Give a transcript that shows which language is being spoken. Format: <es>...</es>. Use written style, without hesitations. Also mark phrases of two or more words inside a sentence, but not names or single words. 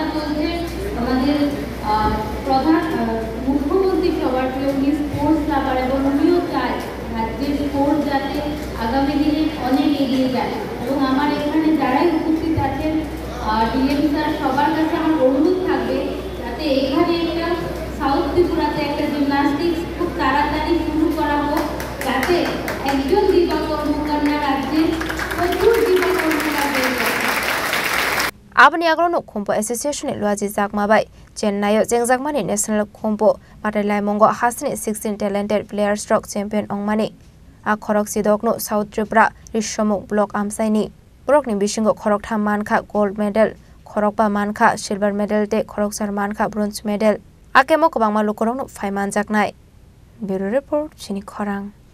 <bn>চলছে আমাদের প্রধান মুখ্যমন্ত্রী সবার প্রিয় উনি</bn> <en>sports lover</en> <bn>এবং উনিও চায় রাজ্যের স্পোর্টস যাতে আগামী দিনে অনেক এগিয়ে যায় এবং আমার এখানে যারাই উপস্থিত আছেন</bn> <en>DM sir</en> <bn>সবার কাছে আমার অনুরোধ থাকবে যাতে এখানে একটা সাউথ ত্রিপুরাতে একটা জিমনাস্টিক্স খুব তাড়াতাড়ি শুরু করা হোক যাতে একজন দীপা কর্মকার না রাজ্যে প্রচুর দীপা কর্মকার রয়েছে</bn> <trp>आबनि आगोलनो खोम्पो एसोसिएशन लुआजि जाकमाबाय चेन्नाइयो जेंजाकमानि नेशनल खोम्पो बादायलायमंगो हासनि 16</trp> <en>talented players</en> <trp>रक चैंपियन अंगमानि आ खरक सिदकनो साउथ त्रिपुरा रिसमुक ब्लक आमसाइनि ब्रकनि बिसिंगो खरकथा मानखा</trp> <en>gold medal</en> <trp>खरकबा मानखा</trp> <en>silver medal</en> <trp>ते खरकसार मानखा</trp> <en>bronze medal</en> <trp>आकेमो गोबांमा लुकरंनो फाइमान जाकनाय</trp> <en>bureau report</en> <trp>चिनि खरां।</trp>